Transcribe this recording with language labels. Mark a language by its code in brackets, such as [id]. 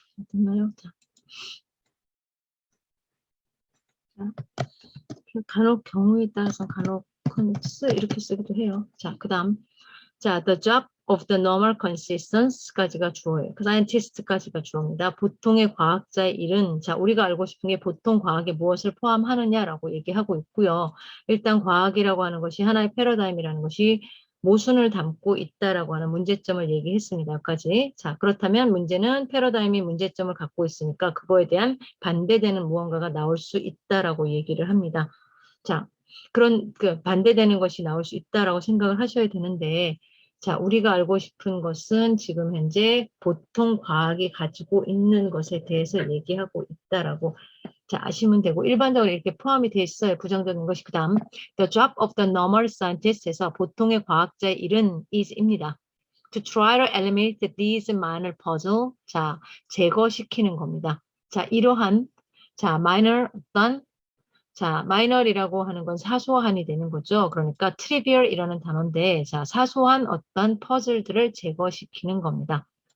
[ko] 됐나요? 자, 간혹 경우에 따라서 간혹 이렇게 쓰기도 해요. 자, 그 다음. 자, [en] the job of the normal consistence [ko] 까지가 주어예요. scientist까지가 주어입니다. 보통의 과학자의 일은, 자, 우리가 알고 싶은 게 보통 과학에 무엇을 포함하느냐라고 얘기하고 있고요. 일단 과학이라고 하는 것이 하나의 패러다임이라는 것이 모순을 담고 있다라고 하는 문제점을 얘기했습니다. 여기까지. 자, 그렇다면 문제는 패러다임이 문제점을 갖고 있으니까 그거에 대한 반대되는 무언가가 나올 수 있다라고 얘기를 합니다. 자, 그런 반대되는 것이 나올 수 있다라고 생각을 하셔야 되는데, 자, 우리가 알고 싶은 것은 지금 현재 보통 과학이 가지고 있는 것에 대해서 얘기하고 있다라고 자, 아시면 되고 일반적으로 이렇게 포함이 돼 있어요. 부정적인 것이 그다음 [en] the job of the normal scientist [ko] 에서 보통의 과학자의 일은 is입니다. [en] To try to eliminate these minor puzzle. [ko] 자, 제거시키는 겁니다. 자, 이러한 자, minor 어떤 자, 마이너리라고 하는 건 사소한이 되는 거죠. 그러니까 trivial이라는 단어인데, 자, 사소한 어떤 퍼즐들을 제거시키는 겁니다.